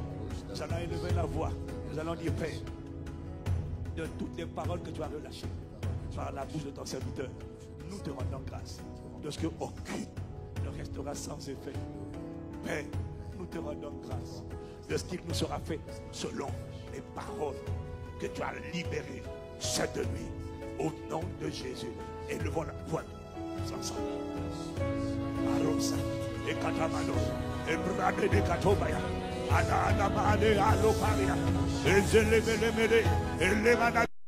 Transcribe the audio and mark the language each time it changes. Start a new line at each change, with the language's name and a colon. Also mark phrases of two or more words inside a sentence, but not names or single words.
French: Nous allons élever la voix. Nous allons dire, Père, de toutes les paroles que tu as relâchées par la bouche de ton serviteur, nous te rendons grâce de ce qu'aucune ne restera sans effet. Père, nous te rendons grâce de ce qu'il nous sera fait selon les paroles que tu as libérées cette nuit. Au nom de Jésus, élevons la voix ensemble. Arosa, et Katamano, et Brade de Katobaya, Anamade, Aloparia, et Zelemele, et Levana.